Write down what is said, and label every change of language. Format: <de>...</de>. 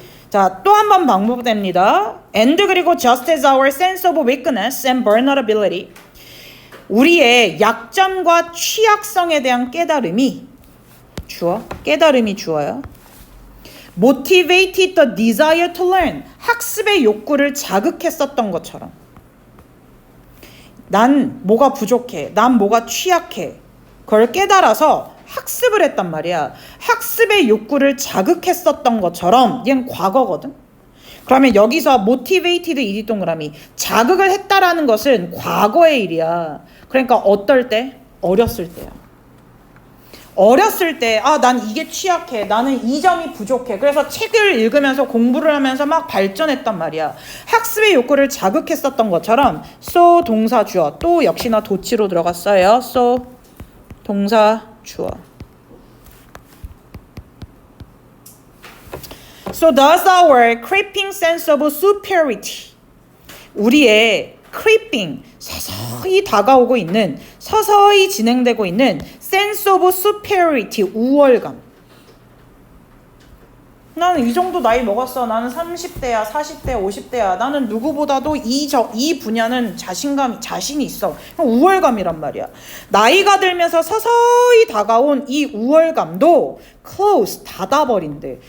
<ko>자, 또 한 번 반복됩니다.</ko> <en>And</en> <ko>그리고</ko> <en>just as our sense of weakness and vulnerability,</en> <ko>우리의 약점과 취약성에 대한 깨달음이 주어, 깨달음이 주어요.</ko> <en>motivated the desire to learn,</en> <ko>학습의 욕구를 자극했었던 것처럼. 난 뭐가 부족해, 난 뭐가 취약해, 그걸 깨달아서 학습을 했단 말이야. 학습의 욕구를 자극했었던 것처럼. 얘는 과거거든. 그러면 여기서 motivated 이 동그라미, 자극을 했다라는 것은 과거의 일이야. 그러니까 어떨 때? 어렸을 때야. 어렸을 때, 난 이게 취약해, 나는 이 점이 부족해, 그래서 책을 읽으면서 공부를 하면서 막 발전했단 말이야. 학습의 욕구를 자극했었던 것처럼 so 동사 주어, 또 역시나 도치로 들어갔어요. so 동사 주어.</ko> <en>So does our creeping sense of superiority,</en> <ko>우리의</ko> <en>creeping,</en> <ko>서서히 다가오고 있는, 서서히 진행되고 있는</ko> <en>sense of superiority,</en> <ko>우월감. 나는 이 정도 나이 먹었어. 나는 30대야, 40대, 50대야. 나는 누구보다도 이 분야는 자신이 있어. 우월감이란 말이야. 나이가 들면서 서서히 다가온 이 우월감도 close, 닫아버린대.</ko>